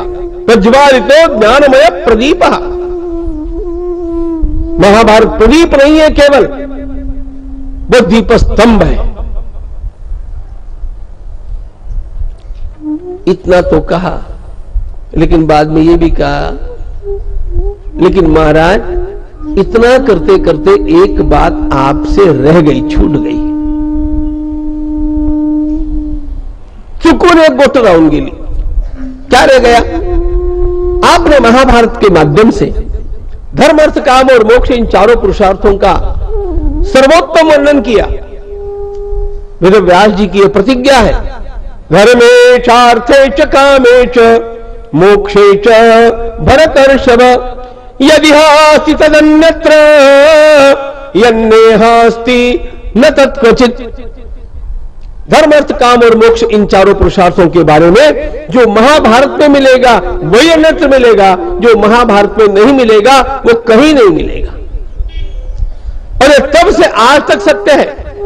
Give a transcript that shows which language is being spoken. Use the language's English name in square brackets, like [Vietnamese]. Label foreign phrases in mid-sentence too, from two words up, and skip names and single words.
[Sanskrit] प्रज्वालितो ज्ञानमय प्रदीप। [Hindi] महाभारत प्रदीप नहीं है केवल, वो दीपस्तंभ है। इतना तो कहा, लेकिन बाद में ये भी कहा, लेकिन महाराज इतना करते करते एक बात आपसे रह गई, छूट गई। [Marathi] चुकून एक गोट राउंड गेली। [Hindi] क्या रह गया? आपने महाभारत के माध्यम से धर्म, अर्थ, काम और मोक्ष, इन चारों पुरुषार्थों का सर्वोत्तम वर्णन किया। वेद व्यास जी की यह प्रतिज्ञा है, [Sanskrit] धर्मे चार्थे च कामे च मोक्षे च भरतर्षभ, यदि हास्ति तदन्यत्र यन्नेहास्ति न तत्क्वचित्। [Hindi] धर्म अर्थ काम और मोक्ष, इन चारों पुरुषार्थों के बारे में जो महाभारत में मिलेगा वही अन्यत्र मिलेगा, जो महाभारत में नहीं मिलेगा वो कहीं नहीं मिलेगा। और ये तब से आज तक सत्य है।